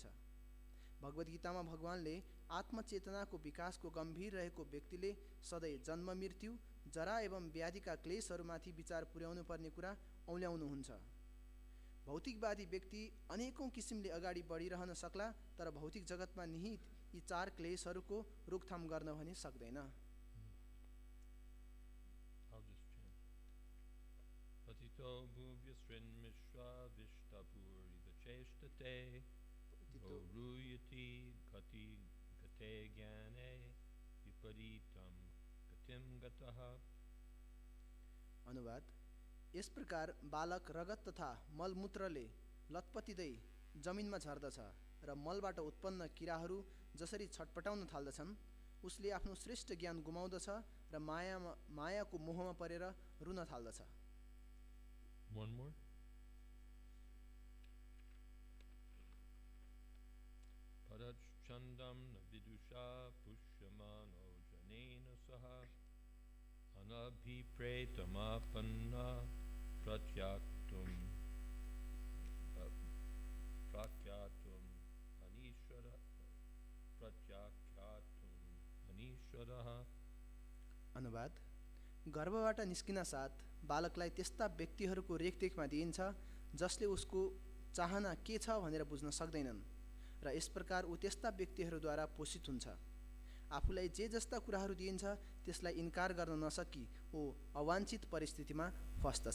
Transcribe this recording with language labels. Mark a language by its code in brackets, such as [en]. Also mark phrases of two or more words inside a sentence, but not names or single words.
[ne] भगवद्गीतामा भगवानले आत्मचेतनाको विकासको गम्भीर रहेको व्यक्तिले सधैँ जन्म मृत्यु जरा एवं व्याधिका क्लेशहरूमाथि विचार पुर्याउनु पर्ने कुरा औल्याउनुहुन्छ। भौतिकवादी व्यक्ति अनेकौं किसिमले अगाडि बढिरहन सक्ला तर भौतिक जगतमा निहित यी 4 क्लेशहरूको रोकथाम गर्न भने सक्दैन। [sa] पतितो भुव्यसृन्मिश्र विष्टपुरिवचेष्टते रुयति गति गते ज्ञाने विपरीतं गतिं गतः। [ne] अनुवाद यस प्रकार बालक रगत तथा मलमूत्रले लतपतिँदै जमिनमा झर्दछ र मलबाट उत्पन्न किराहरू जसरी छटपटाउन थाल्दछन् उसले आफ्नो श्रेष्ठ ज्ञान गुमाउँदछ र मायाको मोहमा परेर रुन थाल्दछ। [en] One more. [sa] परच्छन्दं विदुषा पुष्यमाणो जनेन सह अनभिप्रेतम् आपन्नः प्रत्याख्यातुम् प्रत्याख्यातुम् अनीश्वरः. [ne] अनुवाद: गर्भबाट निस्किन साथ बालकलाई त्यस्ता व्यक्तिहरूको रेखदेखमा दिइन्छ जसले उसको चाहना के छ भनेर बुझ्न सक्दैनन् र यस प्रकार ऊ त्यस्ता व्यक्तिहरूद्वारा पोषित हुन्छ। आफूलाई जे जस्ता कुराहरू दिइन्छ त्यसलाई इन्कार गर्न नसकी ऊ अवाञ्छित परिस्थितिमा फस्दछ।